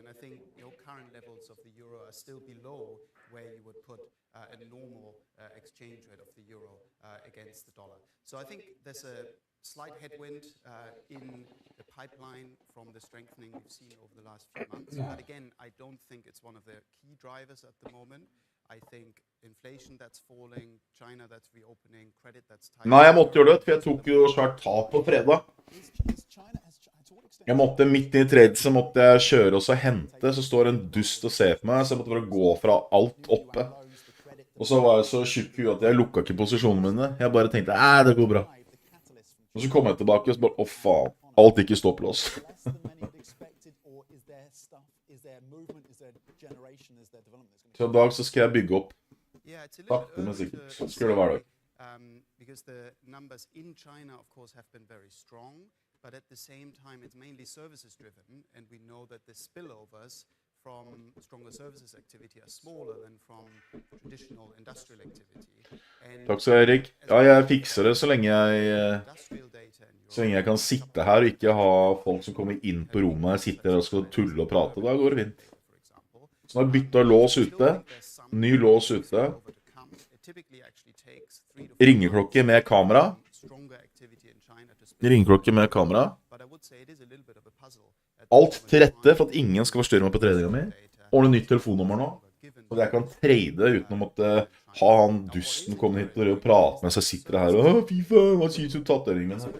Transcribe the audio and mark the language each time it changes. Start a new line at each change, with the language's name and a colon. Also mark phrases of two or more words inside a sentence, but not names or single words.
English: And I think current levels of the euro are still below where you would put a normal exchange rate of the euro against the dollar. So I think there's a slight headwind in the pipeline from the strengthening we've seen over the last few months. But again, I don't think it's one of the key drivers at the moment. I think inflation that's falling, China that's reopening, credit that's tight.
Norwegian: Nei, jeg måtte gjøre det, for jeg tok jo svært tap på fredag. Jeg måtte midt i trade, så måtte jeg kjøre og så hente, så står en dust og ser på meg, så jeg måtte bare gå fra alt oppe. Og så var jeg så tjukk i at jeg lukket ikke posisjonene mine. Jeg bare tenkte, det går bra. Og så kom jeg tilbake og så bare, faen, alt gikk i stopplås. Så i dag så skal jeg bygge opp. Sakte, men sikkert. Så skal det hver dag.
English: Because the numbers in China, of course, have been very strong, but at the same time, it's mainly services driven, and we know that the spillovers from stronger services activity are smaller than from traditional industrial activity.
Norwegian: Takk skal Erik. Ja, jeg fikser det så lenge jeg kan sitte her og ikke ha folk som kommer inn på rommet og sitter og skal tulle og prate. Da går det fint. Så nå har jeg byttet lås ute, ny lås ute, ringeklokke med kamera, alt til rette for at ingen skal forstyrre meg på tradinga mi, ordne nytt telefonnummer nå, og jeg kan trade uten å måtte ha han dusten komme hit og prate med seg, sitter her og fy faen, hva synes du tatoveringen min?